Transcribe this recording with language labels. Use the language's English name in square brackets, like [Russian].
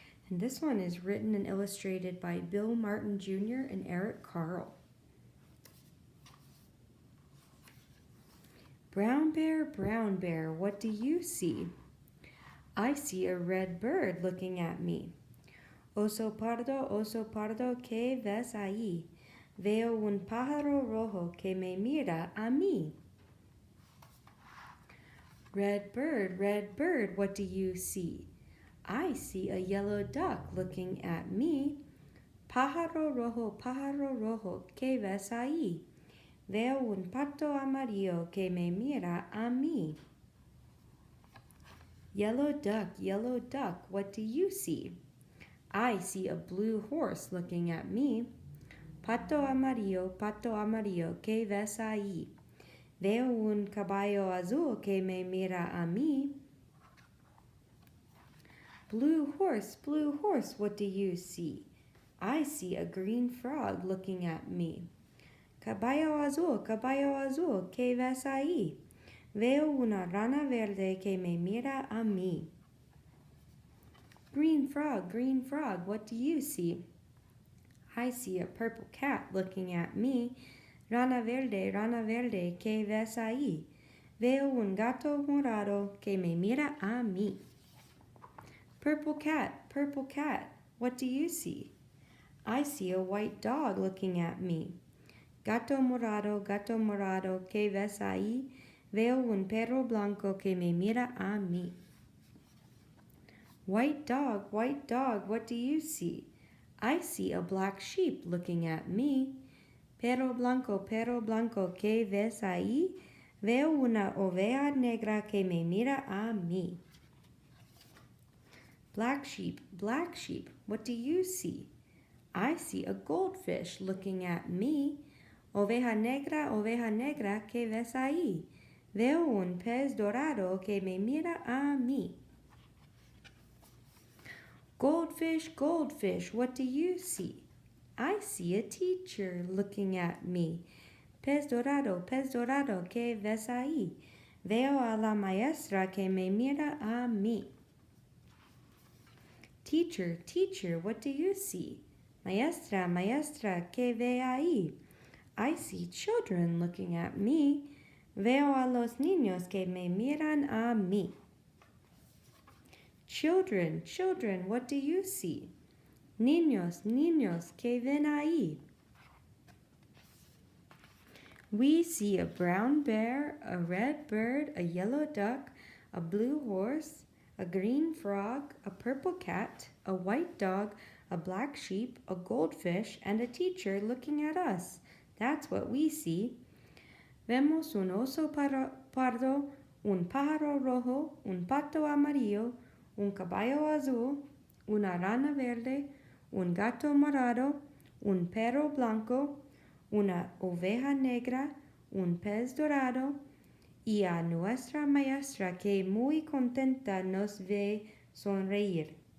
[English] And this one is written and illustrated by Bill Martin Jr. and Eric Carle. Brown Bear, what do you see? I see a red bird looking at me. [Spanish] Oso Pardo, que ves ahí? Veo un pájaro rojo que me mira a mí. [English] Red bird, what do you see? I see a yellow duck looking at me. [Spanish] Pájaro rojo, que ves ahí? Veo un pato amarillo que me mira a mí. [English] Yellow duck, what do you see? I see a blue horse looking at me. [Spanish] Pato amarillo, ¿qué ves ahí? Veo un caballo azul que me mira a mí. [English] Blue horse, what do you see? I see a green frog looking at me. [Spanish] Caballo azul, ¿qué ves ahí? Veo una rana verde que me mira a mí. [English] Green frog, what do you see? I see a purple cat looking at me. [Spanish] Rana verde, ¿qué ves ahí? Veo un gato morado que me mira a mí. [English] Purple cat, what do you see? I see a white dog looking at me. [Spanish] Gato morado, ¿qué ves ahí? Veo un perro blanco que me mira a mí. [English] White dog, what do you see? I see a black sheep looking at me. [Spanish] Perro blanco, ¿qué ves ahí? Veo una oveja negra que me mira a mí. [English] Black sheep, what do you see? I see a goldfish looking at me. [Spanish] Oveja negra, ¿qué ves ahí? Veo un pez dorado que me mira a mí. [English] Goldfish, what do you see? I see a teacher looking at me. [Spanish] Pez dorado, ¿qué ves ahí? Veo a la maestra que me mira a mí. [English] Teacher, what do you see? [Spanish] Maestra, ¿qué ve ahí? [English] I see children looking at me. [Spanish] Veo a los niños que me miran a mí. [English] Children, what do you see? [Spanish] Niños, ¿qué ven ahí? [English] We see a brown bear, a red bird, a yellow duck, a blue horse, a green frog, a purple cat, a white dog, a black sheep, a goldfish, and a teacher looking at us. That's what we see. [Spanish] Vemos un oso pardo, un pájaro rojo, un pato amarillo, un caballo azul, una rana verde, un gato morado, un perro blanco, una oveja negra, un pez dorado, y a nuestra maestra que muy contenta nos ve sonreír.